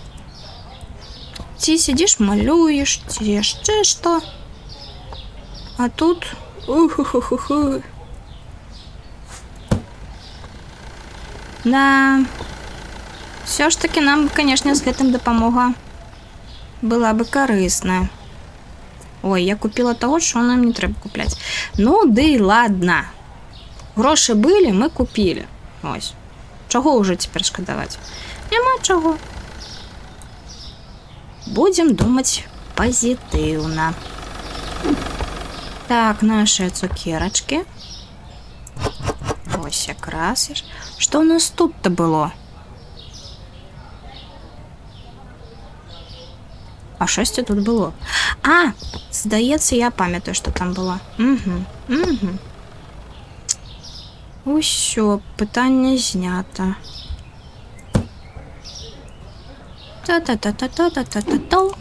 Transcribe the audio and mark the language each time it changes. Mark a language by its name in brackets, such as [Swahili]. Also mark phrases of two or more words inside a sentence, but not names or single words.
[Belarusian] Ці сидиш, малюеш, ці яшчэ што. А тут... Да... [Ukrainian] Все ж таки [Belarusian] нам, конечно, з гэтым дапамога была бы карысная. [Russian] Ой, я купила того, что нам [Belarusian] не трэба купляць. Ну, ды ладно. Грошы былі, мы купілі. Ось. Чаго ўжо цяпер шкадаваць? Няма чаго. Будем думаць пазітыўна. Так, наши цукерачки. Ось якраз. Што у нас тут-то было? [Ukrainian] А щось тут було. А, здається, я пам'ятаю, що там було. Усьо, питання знято. Та-та-та-та-та-та-та-та.